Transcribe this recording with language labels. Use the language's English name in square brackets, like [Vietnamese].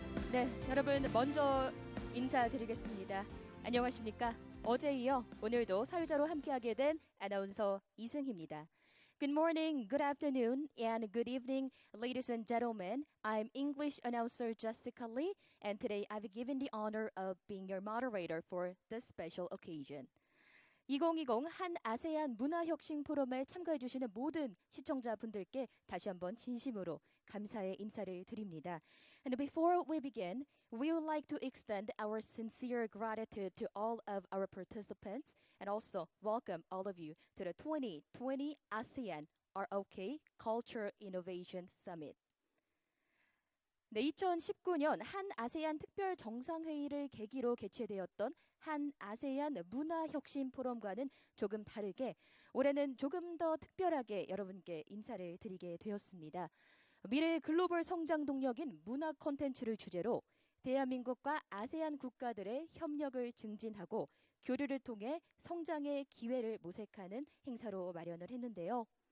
[Korean] 네, 여러분 먼저 인사드리겠습니다. 안녕하십니까? 어제 이어 오늘도 사회자로 함께하게 된 아나운서 이승희입니다. [English] Good morning, good afternoon, and good evening, ladies and gentlemen. I'm English announcer Jessica Lee, and today I've been given the honor of being your moderator for this special occasion. [Korean] 2020 한-아세안 문화혁신포럼에 참가해주시는 모든 시청자분들께 다시 한번 진심으로 감사의 인사를 드립니다. [English] And before we begin, we would like to extend our sincere gratitude to all of our participants and also welcome all of you to the 2020 ASEAN ROK Culture Innovation Summit. [Korean] 네, 2019년 한-아세안 특별 정상회의를 계기로 개최되었던 한-아세안 문화혁신포럼과는 조금 다르게 올해는 조금 더 특별하게 여러분께 인사를 드리게 되었습니다. 미래 글로벌 성장 동력인 문화 콘텐츠를 주제로 대한민국과 아세안 국가들의 협력을 증진하고 교류를 통해 성장의 기회를 모색하는 행사로 마련을 했는데요.